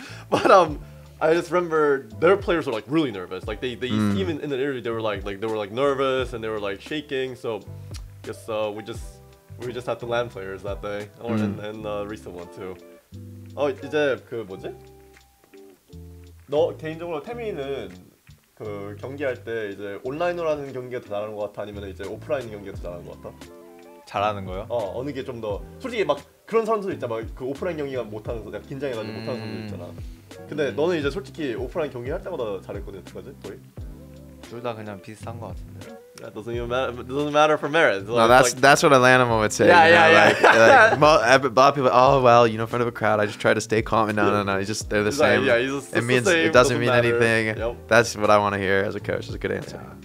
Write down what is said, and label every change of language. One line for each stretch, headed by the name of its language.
English: But I just remember their players were like really nervous. Like they even in the interview they were like nervous and they were like shaking. So I guess we just had the LAN players that day, and the recent one too.
Korean: 이제 그 뭐지? 너 개인적으로 태민이는 그 경기할 때 이제 온라인으로 하는 경기가 더 잘하는 것 같아, 아니면 이제 오프라인 경기가 더 잘하는 것 같아? 잘하는 거요? 어느 게 좀 더 솔직히 막 그런 사람들 있잖아. 막 그 오프라인 경기가 못하는 서 약간 긴장해가지고 못하는 사람들 있잖아. 근데 너는 이제 솔직히 오프라인 경기 할 때마다 잘했거든, 어떡하지? 거의? 둘 다 그냥 비슷한 것 같은데.
English: That doesn't matter for merit. No, that's what Atlanta would say. Yeah. Like, a lot of people, oh well, you know, in front of a crowd, I just try to stay calm. And no, they're the same. Like, it means it doesn't mean anything. Yep. That's what I want to hear as a coach. It's a good answer.